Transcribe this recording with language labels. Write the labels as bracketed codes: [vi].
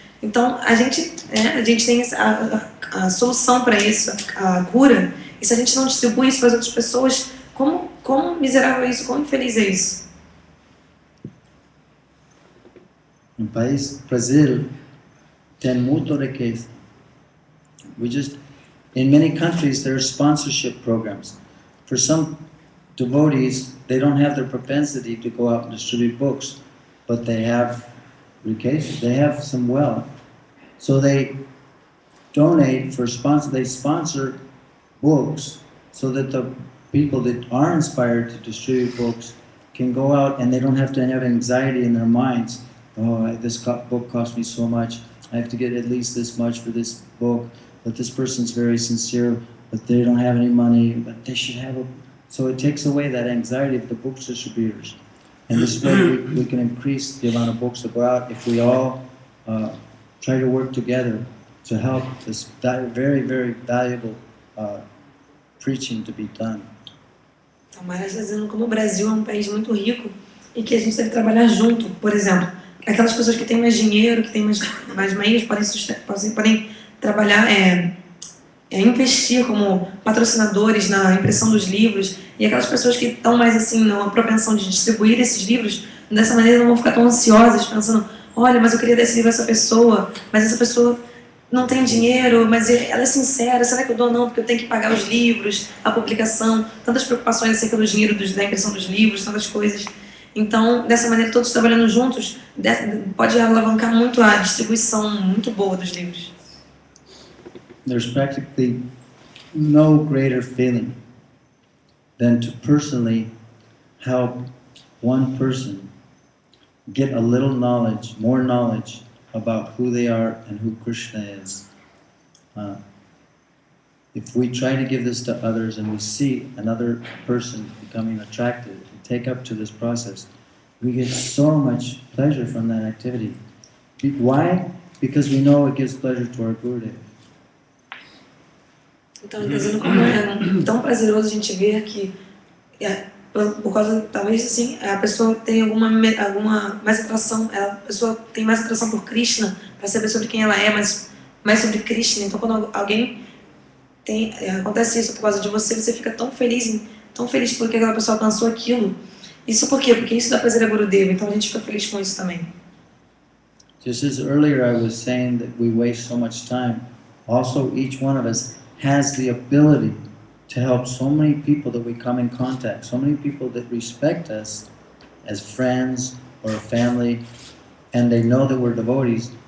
[pt] Então, a gente tem a solução para isso, a cura, e se a gente não distribui isso para as outras pessoas, como miserável é isso, como infeliz é isso? No país Brasil tem muita riqueza. [en] In many countries there are sponsorship programs. For some devotees, they don't have the propensity to go out and distribute books, but they have riqueza, they have some wealth. So they donate they sponsor books so that the people that are inspired to distribute books can go out and they don't have to have anxiety in their minds. Oh, this book cost me so much. I have to get at least this much for this book. But this person's very sincere, but they don't have any money. But they should have So it takes away that anxiety of the book distributors. And this way we can increase the amount of books that go out if we all try to work together to help this very, very valuable preaching to be done. [pt] Então, Maharaj está dizendo como o Brasil é um país muito rico e que a gente deve trabalhar junto. Por exemplo, aquelas pessoas que têm mais dinheiro, que têm mais meios, podem trabalhar, investir como patrocinadores na impressão dos livros, e aquelas pessoas que estão mais assim na propensão de distribuir esses livros, dessa maneira não vão ficar tão ansiosas, pensando, olha, mas eu queria dar esse livro a essa pessoa, mas essa pessoa não tem dinheiro, mas ela é sincera, será que eu dou ou não, porque eu tenho que pagar os livros, a publicação, tantas preocupações acerca do dinheiro, da impressão dos livros, tantas coisas. Então, dessa maneira, todos trabalhando juntos, pode alavancar muito a distribuição muito boa dos livros. [en] There's practically no greater feeling than to personally help one person get a little knowledge, more knowledge about who they are and who Krishna is. If we try to give this to others and we see another person becoming attracted and take up to this process, we get so much pleasure from that activity. Why? Because we know it gives pleasure to our Gurudev. [pt] Então, dizendo como é tão prazeroso a gente ver que, por causa, talvez assim, a pessoa tem alguma mais atração, a pessoa tem mais atração por Krishna, para saber sobre quem ela é, mas mais sobre Krishna. Então, quando alguém acontece isso por causa de você, você fica tão feliz porque aquela pessoa alcançou aquilo. Isso por quê? Porque isso dá prazer a Gurudeva, então a gente fica feliz com isso também. [en] Just as earlier I was saying that we waste so much time, also each one of us has the ability to help so many people that we come in contact, so many people that respect us as friends or a family, and they know that we're devotees,